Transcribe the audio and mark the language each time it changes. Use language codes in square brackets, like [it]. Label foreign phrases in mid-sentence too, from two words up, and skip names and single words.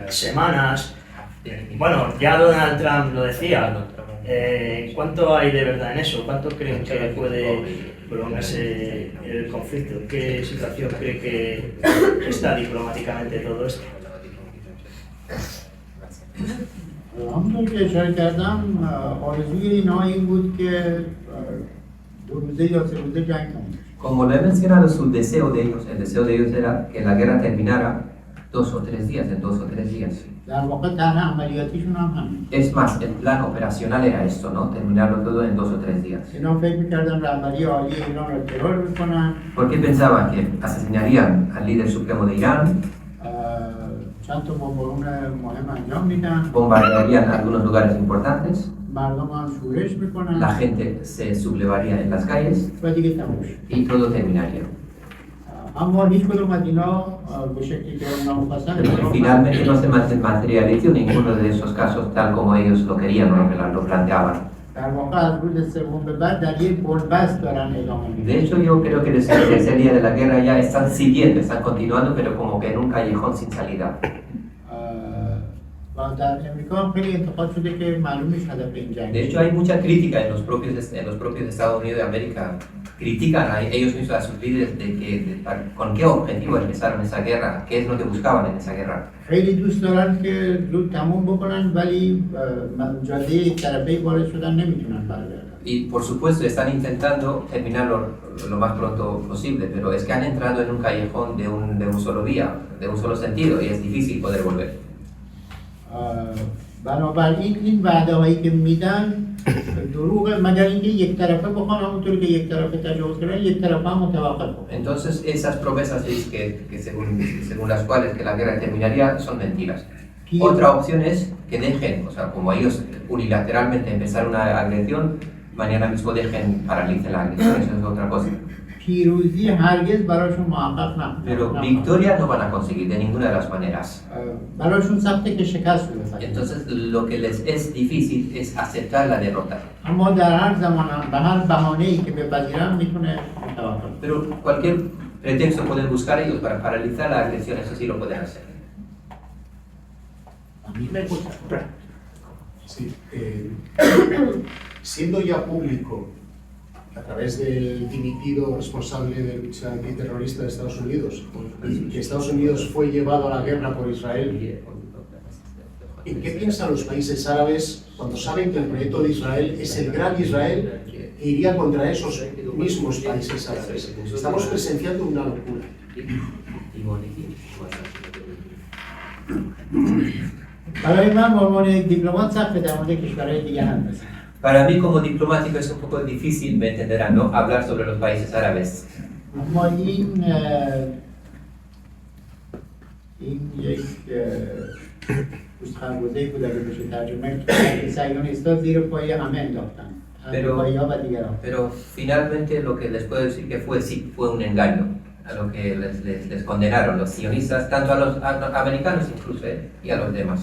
[es] Bueno, ya Donald Trump lo decía, ¿Cuánto hay de verdad en eso? ¿Cuánto creen que puede prolongarse el conflicto? ¿Qué situación cree que está diplomáticamente todo esto? [fa] همونطور که اشاره کردم آرزوی اینها این بود که 2 روزه یا 3 روزه جنگ تموم بشه. [es] Como lo he mencionado, su deseo de ellos, el deseo de ellos era que la guerra terminara 2 o 3 días, en 2 o 3 días. [fa] در واقع طرح عملیاتیشون هم همین. [es] Es más, el plan operacional era esto, ¿no? Terminarlo todo en 2 o 3 días. [fa] اینا فکر می‌کردن رهبری عالی ایران رو ترور بکنن. [es] Porque pensaban que asesinarían al líder supremo de Irán, [fa] چند تا بمبارون مهم انجام میدن. [es] bombardearían algunos lugares importantes, [fa] مردم هم شورش میکنن. [es] la gente se sublevaría en las calles [fa] و دیگه تموم شد. [es] y todo terminaría. [fa] اما هیچ کدوم از اینا به شکلی که اونا می‌خواستن [es] Finalmente no se materializó ninguno de esos casos tal como ellos lo querían o lo planteaban. [fa] در واقع از روز سوم به بعد در یک بنبست دارن ادامه میدن. [es] De hecho, yo creo que desde el tercer día de la guerra ya están siguiendo, están continuando, pero como que en un callejón sin salida. [fa] و در امریکا هم خیلی انتقاد شده که معلوم نیست هدف این جنگ. [es] De hecho, hay mucha crítica en los propios Estados Unidos de América. Critican a ellos mismos, a sus líderes, de que con qué objetivo empezaron esa guerra, qué es lo que buscaban en esa guerra. [fa] خیلی دوست دارن که زود تموم بکنن ولی جاده طرفی وارد شدن نمیتونن برگردن. [es] Y por supuesto están intentando terminarlo lo más pronto posible, pero es que han entrado en un callejón de un solo vía, de un solo sentido, y es difícil poder volver. [fa] بنابراین این وعده هایی که میدن دروغه مگر اینکه یک طرفه بخوان همونطور که یک طرفه تجاوز کردن یک طرفه هم متوقف بکنن. [es] Entonces esas promesas que según las cuales que la guerra terminaría son mentiras. Otra opción es que dejen, o sea, como ellos unilateralmente empezaron una agresión, mañana mismo dejen, paralicen la agresión, eso es otra cosa. [fa] پیروزی هرگز براشون محقق نخواهد. [es] Pero victoria no van a conseguir de ninguna de las maneras. [fa] براشون سخته که شکست بپذیرن. [es] Entonces lo que les es difícil es aceptar la derrota. [fa] اما در هر زمان به هر بهانه‌ای که بپذیرن میتونه متوقف. [es] Pero cualquier pretexto pueden buscar ellos para paralizar la agresión, eso sí lo pueden hacer. A mí me gusta. Sí, siendo ya público, a través del dimitido responsable de lucha antiterrorista de Estados Unidos, que Estados Unidos fue llevado a la guerra por Israel, ¿en qué piensan los países árabes cuando saben que el proyecto de Israel es el gran Israel que iría contra esos mismos países árabes? Estamos presenciando una locura. [fa] برای من به عنوان یک دیپلمات سخته در مورد کشورهای دیگه هم بزنم. [es] Para mí como diplomático es un poco difícil, me entenderán, ¿no? Hablar sobre los países árabes. [fa] اما این یک خربزه‌ای بود اگه بشه ترجمه که صهیونیست‌ها زیر پای همه انداختن. امریکایی‌ها و دیگران. [es] Pero finalmente lo que les puedo decir que fue, sí, fue un engaño a lo que les condenaron los sionistas, tanto a los americanos incluso y a los demás.